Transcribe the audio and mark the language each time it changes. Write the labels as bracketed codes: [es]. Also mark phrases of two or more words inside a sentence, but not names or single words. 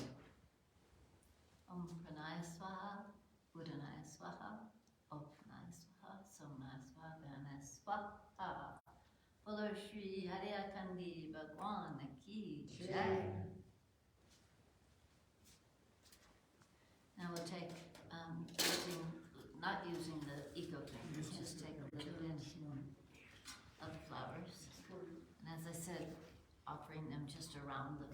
[sa] ॐ प्राणाय स्वाहा बुद्धानाय स्वाहा ॐ प्राणाय स्वाहा सोमनाय स्वाहा व्यानाय स्वाहा. [hi] बोलो श्री हैड़ाखंडी भगवान की जय. [en] Now we'll take, not using the eco thing, just take a little bit of flowers. And as I said, offering them just around the